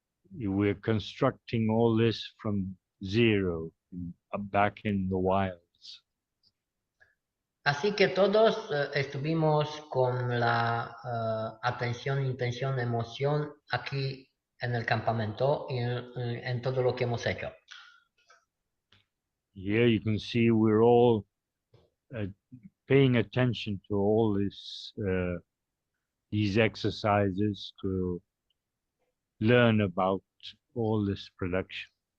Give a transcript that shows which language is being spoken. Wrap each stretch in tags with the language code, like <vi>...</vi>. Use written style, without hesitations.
<en>We're constructing all this from zero, back in the wilds.</en> <es>Así que todos estuvimos con la atención, intención, emoción aquí en el campamento y en todo lo que hemos hecho.</es> <en>Here you can see we're all paying attention to all these exercises to learn about all this production.</en>